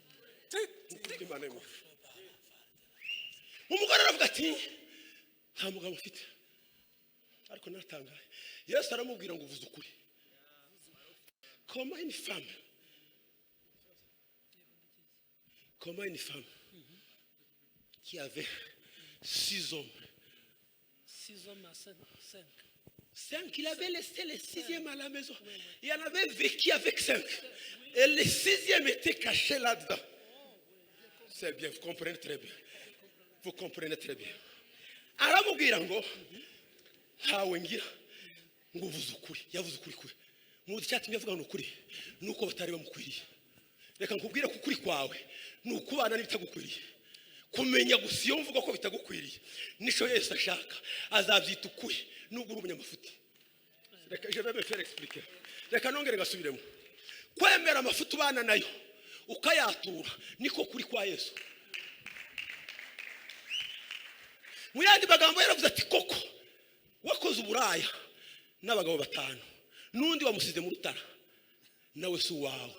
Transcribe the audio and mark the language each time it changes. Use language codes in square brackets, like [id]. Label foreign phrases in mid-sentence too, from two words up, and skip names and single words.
[rw] Umugore aravuga ati nta mugabo ufite ariko natangaye. Yesu aramubwira ngo uvuze ukuri. [fr] Comment une femme qui avait 6 hommes. 6 hommes à 5. 5, il avait laissé le 6e à la maison. Il en avait vécu avec 5. Et le 6e était caché là-dedans. C'est bien, vous comprenez très bien. Vous comprenez très bien. [rw] Aramubwira ngo ntawe ngira ngo uvuze ukuri. Yavuze ukuri kuri. Mu cyatumye avuga ngo ukuri nuko batari bamukwiriye. Reka nkubwire ko ukuri kwawe nukubana n'ibitagukwiriye. Kumenya gusa iyo mvuga ko bitagukwiriye nisho Yesu ashaka azabyita ukuri nubwo uri umunyamafuti. [fr] Reka je vais me faire expliquer. [rw] Reka nongere gasubiremo. Kwemera amafuti ubana nayo ukayatura niko kuri kwa Yesu. Mu yandi magambo yaravuze ati koko wakoze uburaya n'abagabo 5 n'undi wamusize mu rutara nawe si uwawe.